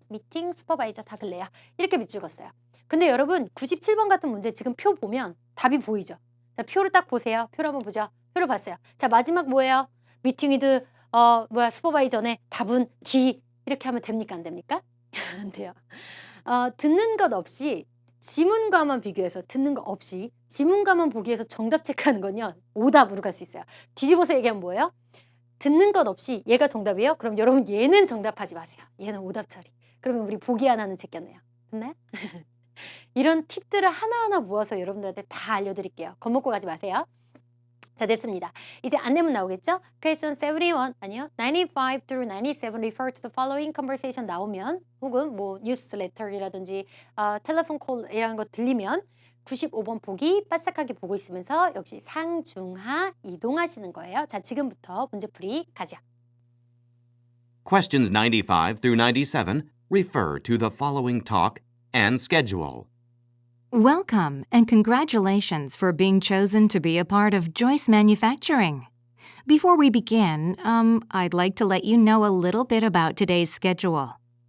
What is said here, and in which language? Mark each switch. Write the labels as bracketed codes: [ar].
[ko] meeting supervisor 다 글래요. 이렇게 밑줄 긋어요. 근데 여러분 97번 같은 문제 지금 표 보면 답이 보이죠? 자, 표를 딱 보세요. 표를 한번 보죠. 표를 봤어요. 자, 마지막 뭐예요? meeting with 슈퍼바이저네 답은 D. 이렇게 하면 됩니까? 안 됩니까? 안 돼요. 듣는 것 없이 지문과만 비교해서 듣는 것 없이 지문과만 보기 위해서 정답 체크하는 건요. 오답으로 갈 수 있어요. 뒤집어서 얘기하면 뭐예요? 듣는 것 없이 얘가 정답이에요? 그럼 여러분 얘는 정답하지 마세요. 얘는 오답 처리. 그러면 우리 보기 하나는 제꼈네요. 됐나요? 이런 팁들을 하나하나 모아서 여러분들한테 다 알려드릴게요. 겁먹고 가지 마세요. 자, 됐습니다. 이제 안내문 나오겠죠? [en] Question 71, [ko] 아니요. [en] 95 through 97 refer to the following conversation [ko] 나오면 혹은 뭐 뉴스레터라든지 텔레폰 콜이라는 거 들리면 95번 보기 빠삭하게 보고 있으면서 역시 상중하 이동하시는 거예요. 자, 지금부터 문제풀이 가죠. [en] Questions 95 through 97 refer to the following talk and schedule. Welcome and congratulations for being chosen to be a part of Joyce Manufacturing. Before we begin, I'd like to let you know a little bit about today's schedule.